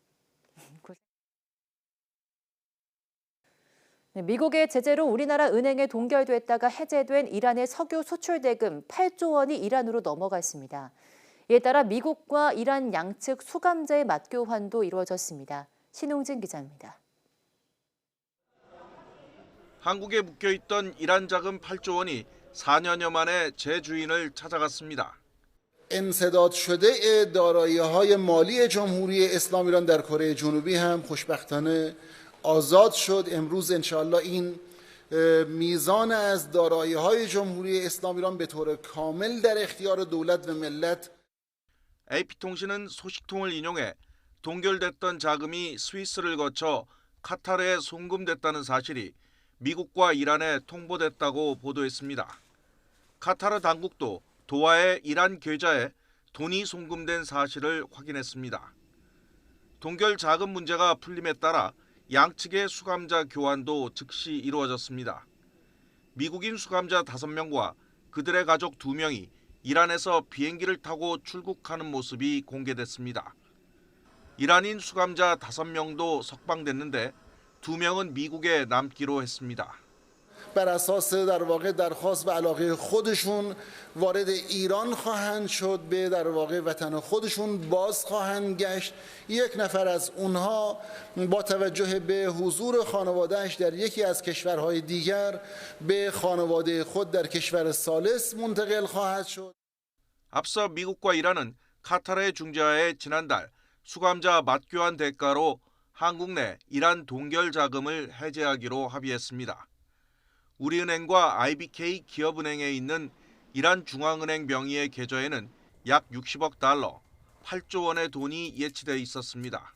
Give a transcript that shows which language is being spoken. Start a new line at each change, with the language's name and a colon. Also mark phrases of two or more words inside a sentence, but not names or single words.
Korean: 미국의 제재로 우리나라 은행에 동결됐다가 해제된 이란의 석유 수출 대금 8조 원이 이란으로 넘어갔습니다. 이에 따라 미국과 이란 양측 수감자의 맞교환도 이루어졌습니다. 신홍진 기자입니다. 한국에 묶여있던 이란 자금 8조 원이 4년여 만에 재주인을 찾아갔습니다.
Persian: انسداد شده دارایی‌های مالی جمهوری اسلامی ایران در کره جنوبی هم خوشبختانه آزاد شد. امروز انشاءالله این میزان از دارایی‌های جمهوری اسلامی ایران به طور کامل در اختیار دولت و ملت.
Korean: AP통신은 소식통을 인용해 동결됐던 자금이 스위스를 거쳐 카타르에 송금됐다는 사실이 미국과 이란에 통보됐다고 보도했습니다. 카타르 당국도 도하의 이란 계좌에 돈이 송금된 사실을 확인했습니다. 동결 자금 문제가 풀림에 따라 양측의 수감자 교환도 즉시 이루어졌습니다. 미국인 수감자 5명과 그들의 가족 2명이 이란에서 비행기를 타고 출국하는 모습이 공개됐습니다. 이란인 수감자 5명도 석방됐는데 2명은 미국에 남기로 했습니다.
Persian: بر اساس در واقع درخواست و علاقه خودشون وارد ایران خواهند شد، به در واقع وطن خودشون باز خواهند گشت. یک نفر از اونها با توجه به حضور خانواده‌اش در یکی از کشورهای دیگر به خانواده خود در کشور ثالث منتقل خواهد شد.
Korean: 앞서 미국과 이란은 카타르의 중재하에 지난달 수감자 맞교환 대가로 한국 내 이란 동결 자금을 해제하기로 합의했습니다. 우리은행과 IBK 기업은행에 있는 이란 중앙은행 명의의 계좌에는 약 60억 달러, 8조 원의 돈이 예치돼 있었습니다.